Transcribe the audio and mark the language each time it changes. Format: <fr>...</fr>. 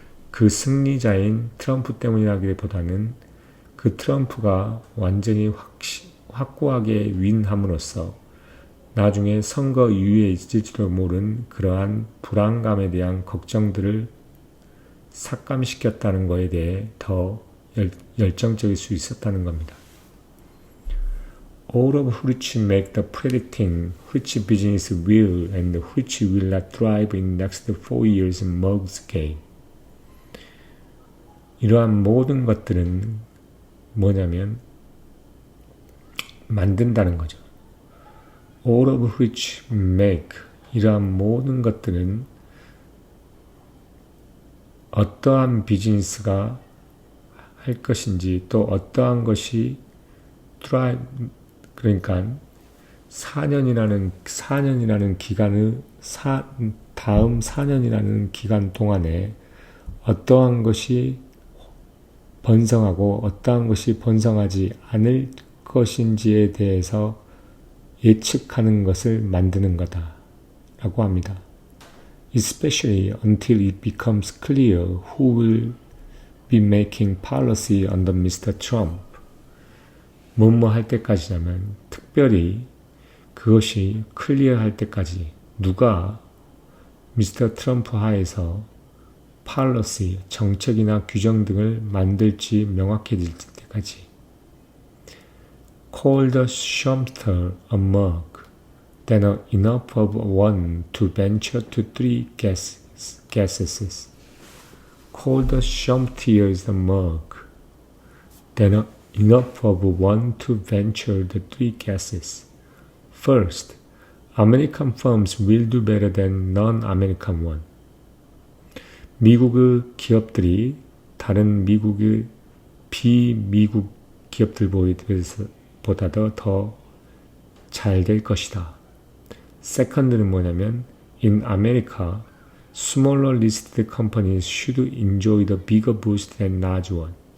<ko>그 승리자인 트럼프 때문이라기보다는 그 트럼프가 완전히 확고하게 윈함으로써 나중에 선거 이후에 있을지도 모른 그러한 불안감에 대한 걱정들을 삭감시켰다는 것에 대해 더 열정적일 수 있었다는 겁니다.</ko> <en>All of which make the predicting which business will and which will not thrive in next 4 years mug's game.</en> <ko>이러한 모든 것들은 뭐냐면 만든다는 거죠.</ko> <en>All of which make,</en> <ko>이러한 모든 것들은 어떠한 비즈니스가 할 것인지 또 어떠한 것이 thrive, 그러니까 4년이라는 기간의 다음 4년이라는 기간 동안에 어떠한 것이 번성하고 어떠한 것이 번성하지 않을 것인지에 대해서 예측하는 것을 만드는 거다 라고 합니다.</ko> <en>Especially until it becomes clear who will be making policy under Mr. Trump.</en> <ko>뭐뭐 할 때까지냐면 특별히 그것이 클리어할 때까지 누가 미스터 트럼프 하에서 policy, 정책이나 규정 등을 만들지 명확해질 때까지.</ko> <en>Call the Schumpeter a mug, then enough of one to venture to 3 guesses. Call the Schumpeter a mug, then enough of one to venture the 3 guesses. First, American firms will do better than non-American one.</en> <ko>미국의 기업들이 다른 미국의 비미국 기업들보다도 더 잘 될 것이다.</ko> <en>Second는</en> <ko>뭐냐면</ko> <en>In America, smaller listed companies should enjoy the bigger boost than large one.</en>